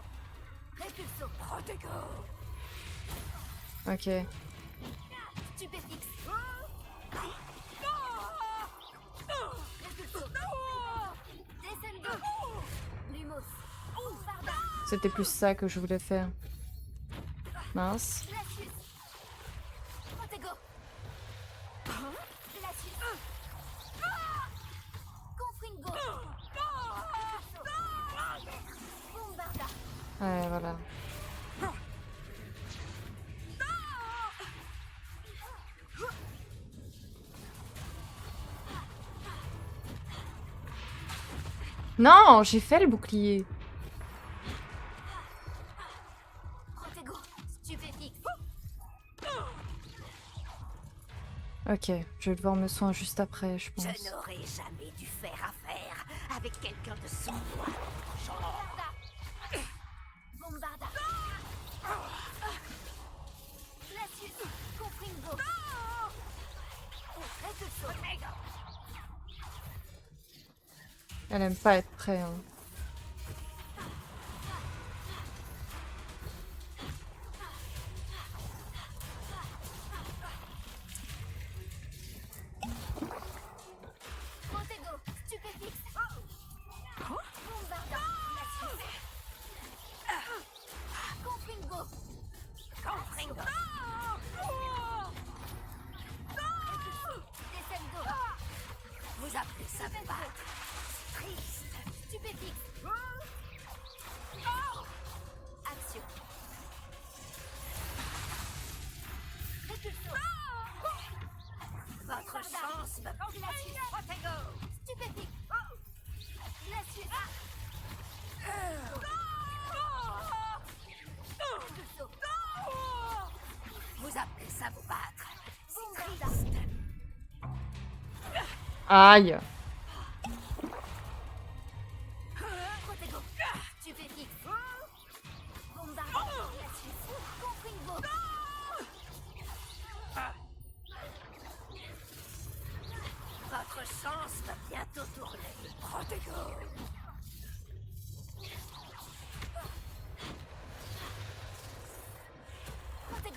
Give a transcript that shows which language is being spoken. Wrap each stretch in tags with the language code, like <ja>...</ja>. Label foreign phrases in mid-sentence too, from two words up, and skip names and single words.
<fr>Répulsion, Protego. Ok. Stupéfixe. Descendo. Lumos. Farda. C'était plus ça que je voulais faire. Mince. Glacius. Protego. Glacius. Confringo. Bombarda. Ouais, voilà. Non, j'ai fait le bouclier. Protego. Stupéfixe. Ok, je vais devoir me soigner juste après, je pense. Je n'aurais jamais dû faire affaire avec quelqu'un de sournois dans ton genre. Bombarda. Glacius. Confringo. Répulsion. Elle aime pas être prête. Hein. Protego. Stupéfixe. Bombarda. Glacius. Confringo. Confringo. Descendo. Vous appelez ça vous battre? Triste. Stupéfixe. Action. Répulsion. Votre chance me Glacius. Protego. Stupéfixe. Glacius. Répulsion. Vous appelez ça vous battre? Bombarda. Aïe. Protego. Stupéfixe. Bombarda. Glacius. Confringo. Votre chance va bientôt tourner. Protego. Protego.</fr>